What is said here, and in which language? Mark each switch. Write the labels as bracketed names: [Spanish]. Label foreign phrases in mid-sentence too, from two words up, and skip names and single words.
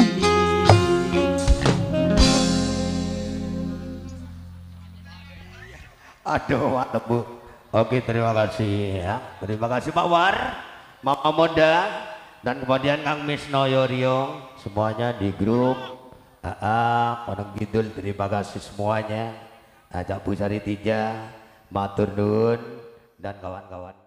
[Indonesian] Aduh, mantap Bu. Oke, terima kasih ya. Terima kasih Pak War, Mama Moda, dan kemudian Kang Miss Noyorio, semuanya di grup. Orang Kidul, terima kasih semuanya. Ajak Bu Sari Tija, [Javanese] Matur Nuwun, [Indonesian] dan kawan-kawan.